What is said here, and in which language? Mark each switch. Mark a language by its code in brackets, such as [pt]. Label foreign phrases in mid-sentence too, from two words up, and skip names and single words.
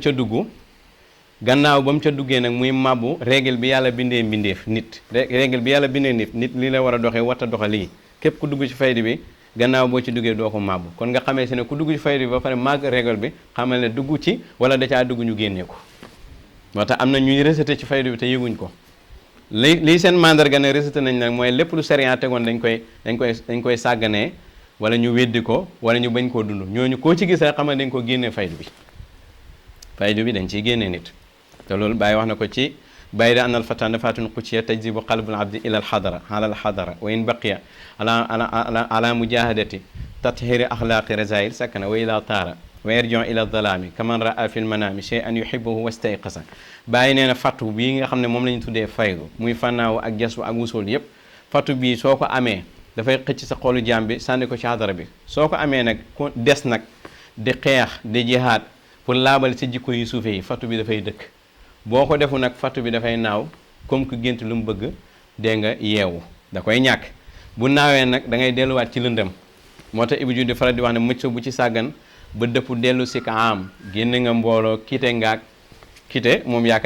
[wo] ca dugg gannaaw ba mu ca duggee nag muy màbbu règle bi yàlla bindee mbindeef nit règle bi yàlla bindee nit lii la war a doxee warta doxa lii képp ku dugg ci faydu bi gannaaw boo ci duggee doo ko màbbu kon nga xamee si ne ku dugg ci faydu bi ba pare màgg règle bi xamal ne dugg ci wala da caa dugg ñu génnee ko moo tax am na ñuy rejeté ci faydu bi te yëguñ ko lii seen mandarga ne rejeté nañ nag mooy lépp lu sariya tegoon dañ koy sàgganee wala ñu weddi ko wala ñu bañ koo dund ñooñu koo ci gis rek xam ne dañ ko génnee faydu bi dañ ciy génnee nit te loolu Baye wax na ko ci bayda anal [ar] فتح نفحة قوية تجذب قلب العبد إلى الحضرة على الحضرة و إن بقي على مجاهدة تطهير أخلاق رذائل سكن و إلا طار و يرجع إلى الظلام كمن رأى في المنام شيئا يحبه و استيقظ [wo] bàyyi nee na fattu bii nga xam ne moom la ñu tuddee faydu muy fannaaw ak jasbu ak wusul yépp fattu bii soo ko amee dafay xëcc sa xolu jaam bi sànni ko ci hadara bi soo ko amee nag ku des nag di xeex di jihaad pour laabal sa jikko yu suufe yi fattu bi dafay dëkk boo ko defu nag fattu bi dafay naaw [fr] comme que [wo] gént lu mu bëgg dégg nga yeewu da koy ñàkk bu naawee nag da ngay delluwaat ci lëndëm moo tax Ibou Diouf di faral di wax ne mucc bu ci sàggan ba dëpp dellu si ka am génn nga mbooloo kite ngaak kite moom yaakaar